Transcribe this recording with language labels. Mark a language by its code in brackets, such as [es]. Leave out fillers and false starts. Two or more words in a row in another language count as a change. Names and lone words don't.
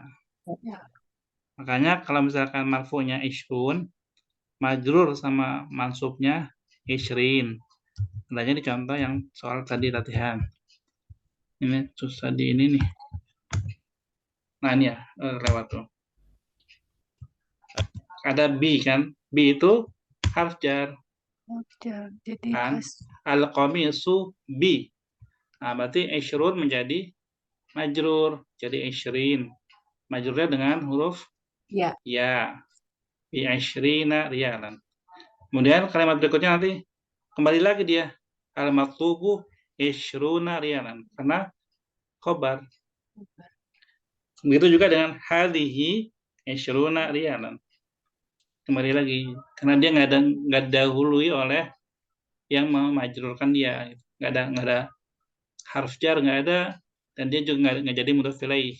[id] Makanya kalau misalkan marfu'nya ishrun, majrur sama mansubnya ishrin. Tandanya di contoh yang soal tadi latihan. Ini susah di ini nih. Nah ini ya, lewat tuh. Ada bi kan? Bi itu [ar] حرف جر. [id] Jadi Kan? pas [ar] القميص بـ. [id] Nah, berarti ishrun menjadi majrur. Jadi ishrin. Majrurnya dengan huruf ya. [ar] ya. بعشرين ريالا. [id] Kemudian kalimat berikutnya nanti kembali lagi dia. [ar] المكتوب عشرون ريالا. [id] Karena khobar. Begitu juga dengan [ar] هذه عشرون ريالا. [id] Kembali lagi. Karena dia nggak dahului oleh yang memajrurkan dia. Nggak ada [ar] حرف جر, [id] nggak ada. Dan dia juga nggak jadi [ar] مضاف إليه.